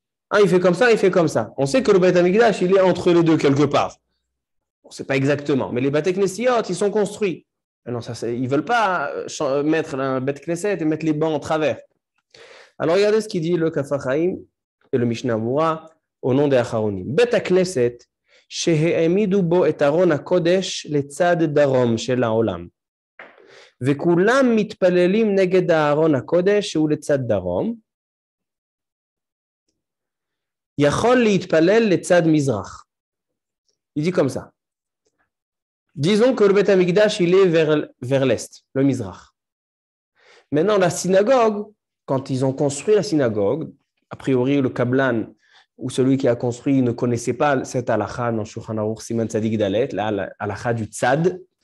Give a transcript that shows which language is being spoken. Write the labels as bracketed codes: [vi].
[fr] Un, il fait comme ça, il fait comme ça. On sait que le Beit HaMikdash, il est entre les deux quelque part. On ne sait pas exactement. Mais les Bet Knessiot, ils sont construits. Non, ils ne veulent pas mettre un Bet Knesset et mettre les bancs en travers. Alors, regardez ce qu'il dit le Kaf HaChaim et le Mishnah Berurah au nom des Acharonim. [he] Bet HaKnesset, שהעמידו בו את ארון הקודש לצד דרום של העולם. וכולם מתפללים נגד הארון הקודש שהוא לצד דרום, יכול להתפלל לצד מזרח. [fr] Il dit comme ça. Disons que le Beit HaMikdash, il est vers l'est, le Mizrach. Maintenant, la synagogue, quand ils ont construit la synagogue, a priori le Kablan, ou celui qui a construit ne connaissait pas cette halakha dans Shulchan Aruch Siman Tzadik Dalet, la halakha du tzad.